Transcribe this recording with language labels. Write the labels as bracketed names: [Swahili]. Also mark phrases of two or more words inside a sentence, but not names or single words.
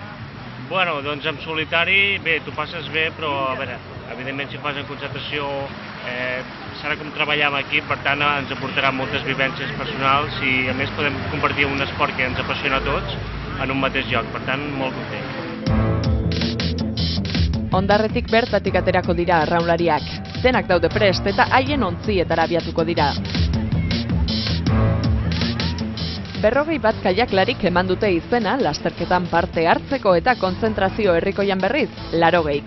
[Catalan] Bueno, doncs en solitari, bé, t'ho passes bé, però a veure, evidentment si fas en concentració serà com treballar en equip, per tant ens aportarà moltes vivències personals i a més podem compartir un esport que ens apassiona a tots en un mateix lloc, per tant molt content. [Basque] Hondarretik bertatik aterako dira arraunlariak. Denak daude prest eta haien ontzietara abiatuko dira. 21 kaiaklarik eman dute izena lasterketan parte hartzeko eta kontzentrazio herrikoian berriz 80.